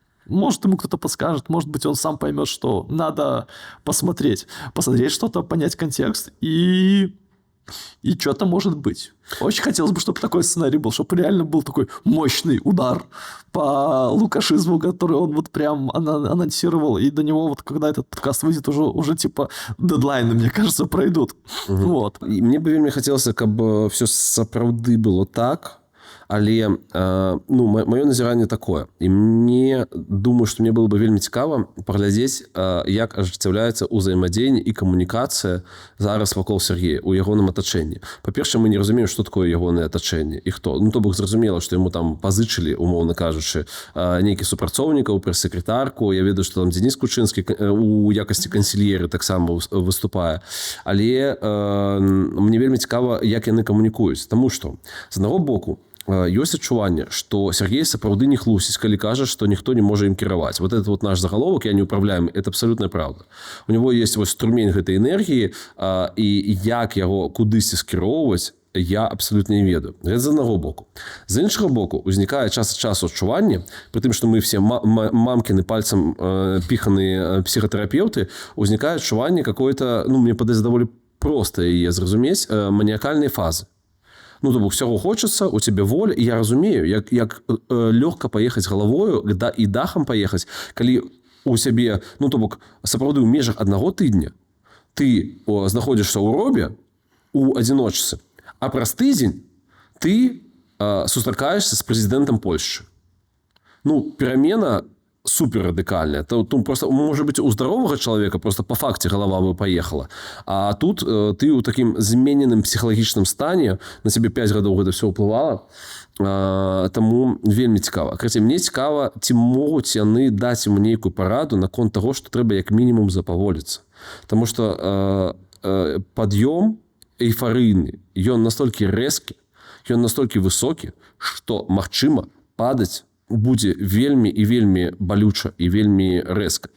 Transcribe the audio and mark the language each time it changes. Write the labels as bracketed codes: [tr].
[ru] Может, ему кто-то подскажет, может быть, он сам поймет, что надо посмотреть что-то, понять контекст, и что-то может быть. Очень хотелось бы, чтобы такой сценарий был, чтобы реально был такой мощный удар по лукашизму, который он вот прям анонсировал, и до него вот, когда этот подкаст выйдет, уже типа дедлайны, мне кажется, пройдут. Вот. [be] И мне бы вельмі хацелася, каб все сапраўды было так. Але ну, маё назіранне такое. І мне думаю, што мне было бы вельмі цікава паглядзець, як ажыццяўляецца ўзаемадзеянне і камунікацыя зараз вакол Сергея у ягоным атачэнні. Па-першае, мы не разумеем, што такое ягонае атачэнне і хто. Ну, то бок зразумела, што яму там пазычылі, умоўна кажучы, нейкі супрацоўнікаў, прэс-сакратарку. Я ведаю, што там Дзеніс Кучынскі у якасці кансільеры таксама выступае. Але мне вельмі цікава, як яны камунікуюць. Таму што, з аднаго боку, ёсць адчуванне, што Сергей сапраўды не хлусіць, калі кажа, што ніхто не можа ім кіраваць. [ru] Вот этот вот наш заголовок, я не управляем, это абсолютная правда. У него есть [be] вось струмень гэтай энергіі, і як яго кудысьці скіроўваць, я абсолютно не ведаю. Гэта з аднаго боку. З іншага боку, узнікае час ад часу адчуванне, пры тым, што мы все мамкіны пальцам піханыя псіхатэрапеўты, узнікае адчуванне какое-то, ну, мне падаецца даволі проста яе зразумець, маніякальнай фазы. Ну, то бок, всего хочется, у тебя воля, и я разумею, як лёгка поехать головою и дахом поехать, калі у сябе, ну, то бок, сапраўды ў межах аднаго тыдня ты знаходзішся ў робе, у адзіночцы, а праз тыдзень ты сустракаешься с президентом Польши. Ну, перамена супер радикальная. [ru] Тут просто, может быть, у здорового человека просто по факте голова бы поехала. [be] А тут ты у таким змененным психалагічным стане, на тебе 5 гадоў гэта все ўплывала, таму вельмі цікава. Карацей, мне цікава, ці могуць яны даць ему нейкую параду наконт таго, што трэба як мінімум запаволіцца. Таму што пад'ём эйфарыйны, ён настолькі рэзкі, ён настолькі высокі, што, магчыма, падаць будзе вельмі і вельмі балюча і вельмі рэзка.